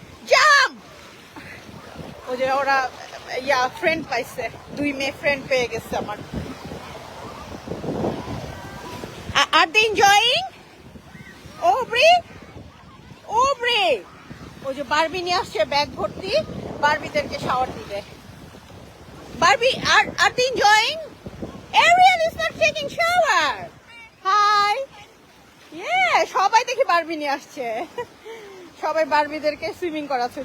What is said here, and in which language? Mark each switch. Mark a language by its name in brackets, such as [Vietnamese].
[Bangla] জাম, ওই যে ওরা ফ্রেন্ড পাইছে, 2 মেয়ে ফ্রেন্ড পেয়ে গেছে আমার। [English] আর they enjoying? [Bangla] ওব্রি, ওব্রি, ওই যে বারবি নিয়ে আসছে ব্যাগ ভর্তি, বারবিদেরকে শাওয়ার দিবে। [English] Barbie, আর they enjoying? Ariel is not taking shower. Hi. [Bangla] Yeah, সবাই দেখি বারবি নিয়ে আসছে, সবাই বারবিদেরকে সুইমিং করাচ্ছে।